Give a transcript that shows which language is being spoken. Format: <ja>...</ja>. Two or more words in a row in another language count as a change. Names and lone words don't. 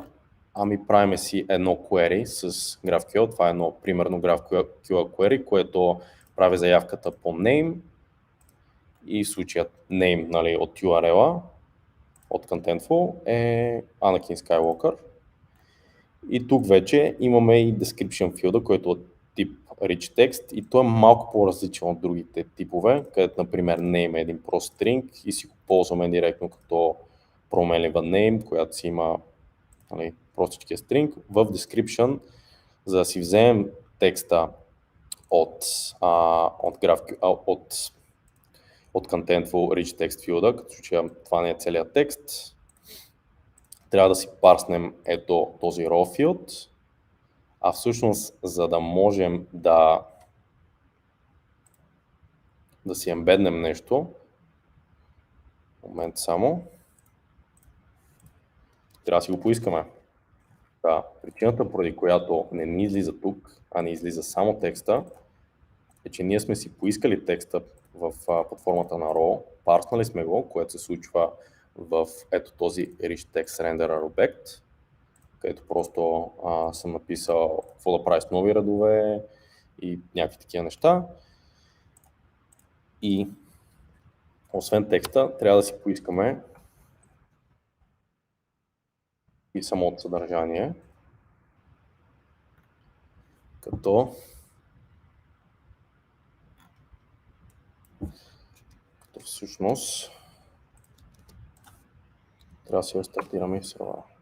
<bg>Ами правиме си едно query с GraphQL. Това е едно примерно GraphQL query, което прави заявката по name и в случая name, нали, от URL-а, от Contentful е Anakin Skywalker. И тук вече имаме и</bg> <en>description field,</en> <bg>който е от тип</bg> <en>rich text</en> <bg>и той е малко по-различен от другите типове, където например name е един прост string и си го ползваме директно като променлива name, която си има, нали, простичкия string. В description, за да си вземем текста от Contentful</bg> <en>rich text field,</en> <bg>като случая това не е целият текст, трябва да си парснем ето този</bg> <en>raw field,</en> <bg>а всъщност за да можем да си ембеднем нещо, момент само, трябва да си го поискаме. Да, причината, поради която не ни излиза тук, а не излиза само текста, е, че ние сме си поискали текста под формата на raw, парснали сме го, което се случва в ето този</bg> <en>rich text renderer object,</en> <bg>където просто съм написал какво да прави с нови редове и някакви такива неща. И освен текста, трябва да си поискаме и самото съдържание, като всъщност трябва да си рестартираме и в сервера.</bg>